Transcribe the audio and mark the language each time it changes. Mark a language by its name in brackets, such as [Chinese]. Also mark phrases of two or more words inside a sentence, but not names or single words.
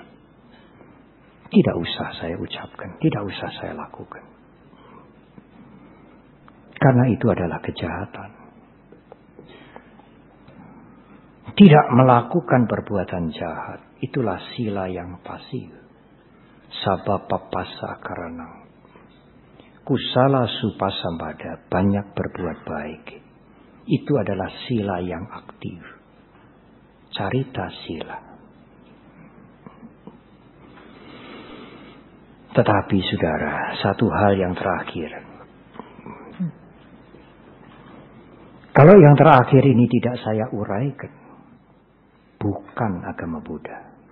[Indonesian] Tidak usah saya ucapkan, tidak usah saya lakukan. Karena itu adalah kejahatan. Tidak melakukan perbuatan jahat, itulah sila yang pasif. [Pali] Sabab papasa karanang. Kusala supasambada, [Indonesian] banyak berbuat baik. Itu adalah sila yang aktif. [Pali] Carita sila. [Indonesian] Tetapi saudara, satu hal yang terakhir. Kalau yang terakhir ini tidak saya uraikan, bukan agama Buddha.